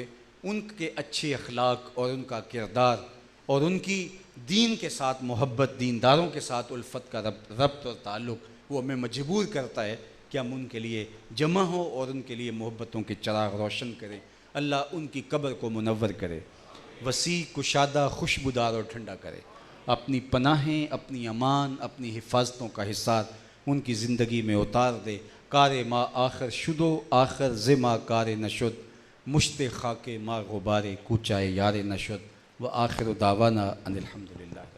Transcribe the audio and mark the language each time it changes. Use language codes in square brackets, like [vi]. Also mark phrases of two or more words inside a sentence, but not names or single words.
[ur] ان کے اچھے اخلاق اور ان کا کردار اور ان کی دین کے ساتھ محبت، دینداروں کے ساتھ الفت کا ربط اور تعلق وہ ہمیں مجبور کرتا ہے کہ ہم ان کے لیے جمع ہوں اور ان کے لیے محبتوں کے چراغ روشن کریں۔ اللہ ان کی قبر کو منور کرے، وسیع کشادہ خوشبودار اور ٹھنڈا کرے، اپنی پناہیں، اپنی امان، اپنی حفاظتوں کا حصار ان کی زندگی میں اتار دے۔ [fa] کار ما آخر شدو آخر زما کار نشد، مشت خاک ما غبار کوچائے یار نشد، [ar] و آخر دعوانا ان الحمدللہ۔